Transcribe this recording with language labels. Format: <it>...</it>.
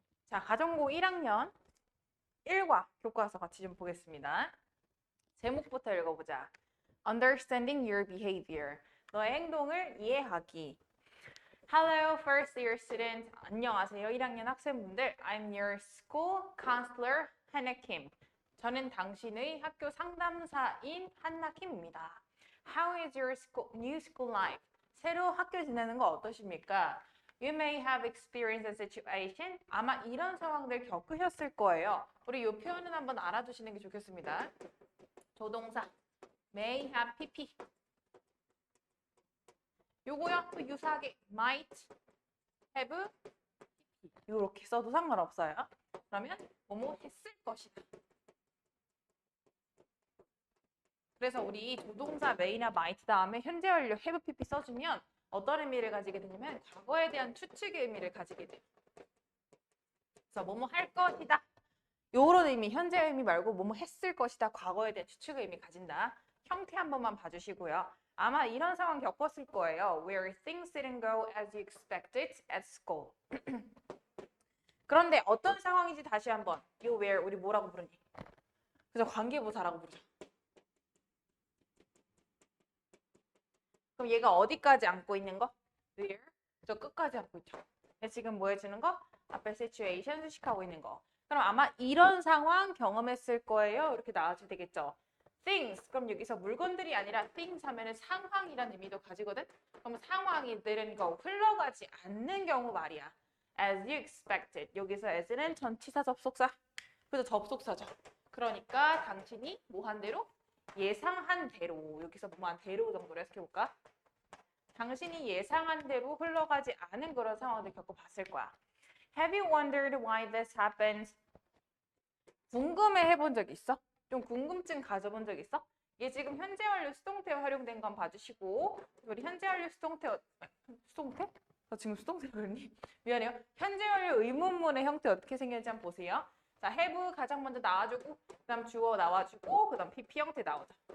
<ko>자, 가정고 1학년 1과 교과서 같이 좀 보겠습니다. 제목부터 읽어보자.</ko> <en>Understanding your behavior.</en> <ko>너의 행동을 이해하기.</ko> <en>Hello, first year student.</en> <ko>안녕하세요, 1학년 학생분들.</ko> <en>I'm your school counselor, Hannah Kim.</en> <ko>저는 당신의 학교 상담사인 한나 킴입니다.</ko> <en>How is your new school life?</en> <ko>새로 학교 지내는 거 어떠십니까?</ko> <en>You may have experienced a situation.</en> <ko>아마 이런 상황들 겪으셨을 거예요. 우리 이 표현은 한번 알아두시는 게 좋겠습니다. 조동사 may have pp. 요거요 또 유사하게 might have pp. 이렇게 써도 상관없어요. 그러면 뭐뭐 했을 것이다. 그래서 우리 조동사 may나 might 다음에 현재 완료 have pp 써주면 어떤 의미를 가지게 되냐면 과거에 대한 추측의 의미를 가지게 돼요. 그래서 뭐뭐 할 것이다. 요런 의미, 현재 의미 말고 뭐뭐 했을 것이다. 과거에 대한 추측의 의미 가진다. 형태 한 번만 봐주시고요. 아마 이런 상황 겪었을 거예요.</ko> <en>Where things didn't go as you expected at school.</en> <ko>그런데 어떤 상황인지 다시 한번. 요 where 우리 뭐라고 부르니? 그래서 관계부사라고 부르죠. 그럼 얘가 어디까지 안고 있는 거? Where? 저 끝까지 안고 있죠. 지금 뭐 해주는 거? 앞에 situation 수식하고 있는 거. 그럼 아마 이런 상황 경험했을 거예요. 이렇게 나와도 되겠죠. things. 그럼 여기서 물건들이 아니라 things 하면은 상황이라는 의미도 가지거든. 그럼 상황이 느린 거, 흘러가지 않는 경우 말이야.</ko> <en>As you expected.</en> <ko>여기서 as는 전치사 접속사. 그래서 접속사죠. 그러니까 당신이 뭐 한 대로? 예상한 대로. 여기서 뭐 한 대로 정도로 해석해볼까? 당신이 예상한 대로 흘러가지 않은 그런 상황들 겪어봤을 거야.</ko> <en>Have you wondered why this happens?</en> <ko>궁금해 해본 적 있어? 좀 궁금증 가져본 적 있어? 얘 지금 현재 완료 수동태 활용된 건 봐주시고 우리 현재 완료 수동태 수동태? 나 지금 수동태 그러니? 미안해요. 현재 완료 의문문의 형태 어떻게 생겼는지 한번 보세요. 자, have 가장 먼저 나와주고 그다음 주어 나와주고 그다음 PP 형태 나오죠.</ko>